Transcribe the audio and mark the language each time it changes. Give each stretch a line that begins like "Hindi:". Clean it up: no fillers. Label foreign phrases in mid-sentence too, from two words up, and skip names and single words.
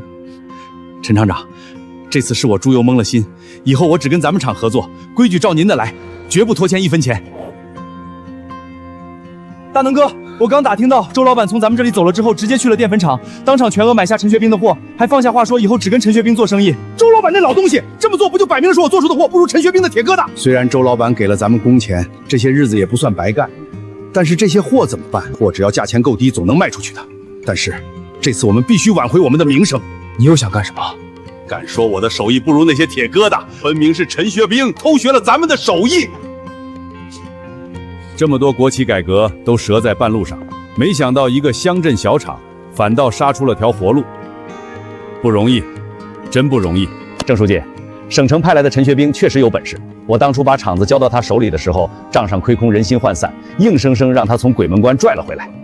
Chinese: 陳廠長，這次是我豬油蒙了心，以後我只跟咱們廠合作，規矩照您的來，絕不拖欠1分錢。大能哥，我剛打聽到周老闆從咱們這裡走了之後，直接去了澱粉廠，當場全額買下陳學兵的貨，還放下話說以後只跟陳學兵做生意。周老闆那老東西，這麼做不就擺明了是我做出的貨不如陳學兵的鐵疙瘩？雖然周老闆給了咱們工錢，這些日子也不算白幹，但是這些貨怎麼辦？貨只要價錢夠低，總能賣出去的。但是這次我們必須挽回我們的名聲。你又想幹什麼？敢說我的手藝不如那些鐵疙瘩，分明是陳學兵偷學了咱們的手藝。這麼多國企改革都折在半路上，沒想到一個鄉鎮小廠反倒殺出了條活路，不容易，真不容易。鄭書記，省城派來的陳學兵確實有本事。我當初把廠子交到他手裡的時候，賬上虧空，人心渙散，硬生生讓他從鬼門關拽了回來。